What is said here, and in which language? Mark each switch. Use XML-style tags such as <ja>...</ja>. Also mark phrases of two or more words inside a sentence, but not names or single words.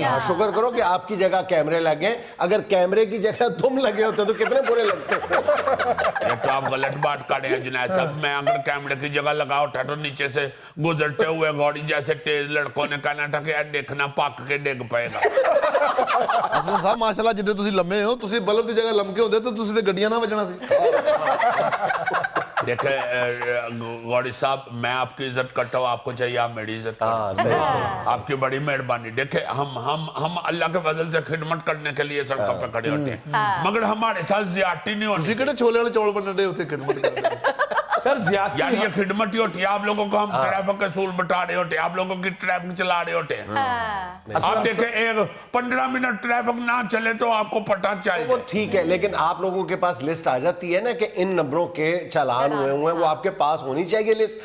<ur>شکر کرو کہ آپ کی جگہ کیمرے لگے, اگر کیمرے کی جگہ تم لگے ہوتے تو کتنے برے لگتے. یہ تو آپ غلط بات کر رہے ہیں جنید صاحب, میں اگر کیمرے کی جگہ لگا ہوتا تو نیچے سے گزرتے ہوئے گاڑی جیسے تیز لڑکوں نے کہنا تھا کہ یار دیکھنا پاک کے ڈگ پائے گا.</ur> <pa>اسلم صاحب ماشاءاللہ جدے تسی لمے ہو, تسی بلب دی جگہ لمکے ہوندے تو تسی تے گڈیاں نہ وجنا سی.</pa> <ur>دیکھیں غوری صاحب, میں آپ کی عزت کرتا ہوں, آپ کو چاہیے آپ میری عزت کریں. آپ کی بڑی مہربانی. دیکھیں ہم اللہ کے فضل سے خدمت کرنے کے لیے سڑکوں پہ کھڑے ہوتے ہیں, مگر ہمارے ساتھ زیادتی نہیں ہونی.</ur> <pa>تسی کہڑے چھولے والے چول بننے دے ہوتے خدمت کرتے.</pa> <ur>سر زیادہ یار یہ خدمت ہی ہوتی ہے آپ لوگوں کو، ہم ٹریفک کے سول بتا رہے ہوتے ہیں، آپ لوگوں کی ٹریفک چلا رہے ہوتے ہیں. آپ دیکھیں ایک 15 منٹ ٹریفک نہ چلے تو آپ کو پتہ چل वो जाए। ٹھیک ہے، لیکن آپ لوگوں کے پاس لسٹ آ جاتی ہے نا کہ ان نمبروں کے چالان ہوئے ہوئے ہیں، وہ آپ کے پاس ہونی چاہیے لسٹ.</ur>